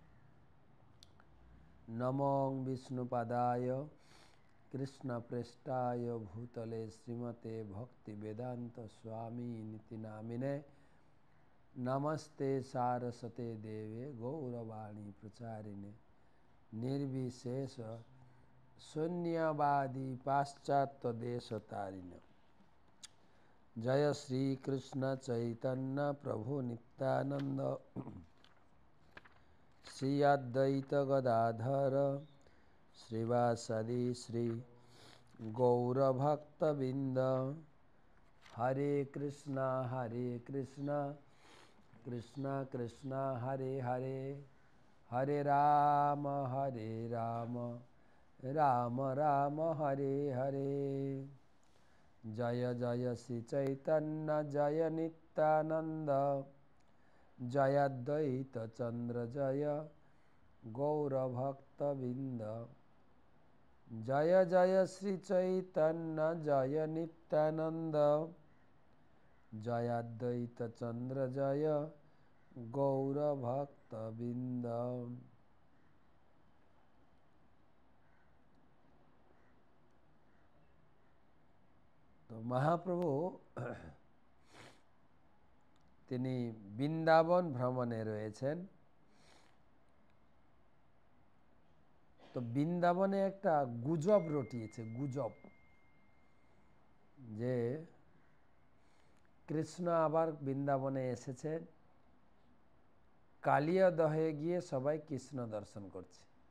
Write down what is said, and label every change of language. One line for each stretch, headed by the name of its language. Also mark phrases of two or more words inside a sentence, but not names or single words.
Sanskrit: নমঃ বিষ্ণুপাদায় কৃষ্ণ পৃষ্ঠায় ভূতলে শ্রীমতে ভক্তি বেদান্ত স্বামী নীতি নামিনে। নমস্তে সারস্বতে দেবে গৌরবাणी प्रचारिणे निर्विशेष शून्यवादी पाश्चात्य देश तारिणे। जय श्री कृष्ण चैतन्य प्रभु नित्यानंद श्री अद्वैत गदाधर श्रीवासदि श्री गौरभक्तबिंद। हरे कृष्णा कृष्ण कृष्ण हरे हरे हरे राम राम राम हरे हरे। जय जय श्री चैतन्य जय नित्यानंद जय अद्वैत चंद्र जय गौरभक्तबिंद। जय जय श्री चैतन्य जय नित्यानंद जय अद्वैत चंद्र जय गौरभक्तबिंद।
Bangla: तो महाप्रभु তিনি বৃন্দাবন ভ্রমণে রয়েছেন। তো বৃন্দাবনে একটা গুজব রটিয়েছে, গুজব যে কৃষ্ণ আবার বৃন্দাবনে এসেছেন, কালিয়া দহে গিয়ে সবাই কৃষ্ণ দর্শন করছে।